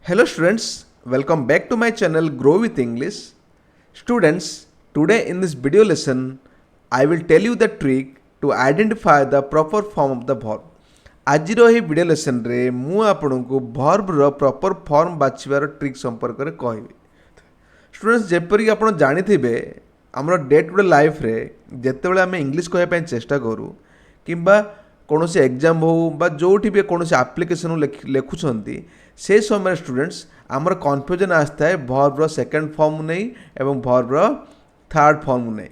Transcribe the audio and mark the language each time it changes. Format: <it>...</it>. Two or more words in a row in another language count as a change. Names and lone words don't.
<en>Hello students, welcome back to my channel Grow with English. Students, today in this video lesson, I will tell you the trick to identify the proper form of the verb.</en> <or>ଆଜିର ଏହି</or> <en>video lessonରେ</en> <or>ମୁଁ ଆପଣଙ୍କୁ</or> <en>verbର proper form</en> <or>ବାଛିବାର ଟ୍ରିକ୍ ସମ୍ପର୍କରେ କହିବି। ଷ୍ଟୁଡେଣ୍ଟସ୍ ଯେପରିକି ଆପଣ ଜାଣିଥିବେ ଆମର</or> <en>day to day lifeରେ</en> <or>ଯେତେବେଳେ ଆମେ ଇଂଲିଶ କହିବା ପାଇଁ ଚେଷ୍ଟା କରୁ କିମ୍ବା କୌଣସି ଏକ୍ଜାମ୍ ହେଉ ବା ଯେଉଁଠି ବି କୌଣସି ଆପ୍ଲିକେସନ୍ ଲେଖୁଛନ୍ତି ସେ ସମୟରେ ଷ୍ଟୁଡେଣ୍ଟସ୍ ଆମର କନଫ୍ୟୁଜନ୍ ଆସିଥାଏ</or> <en>verbର second formକୁ</en> <or>ନେଇ ଏବଂ</or> <en>verbର third formକୁ</en> <or>ନେଇ।</or>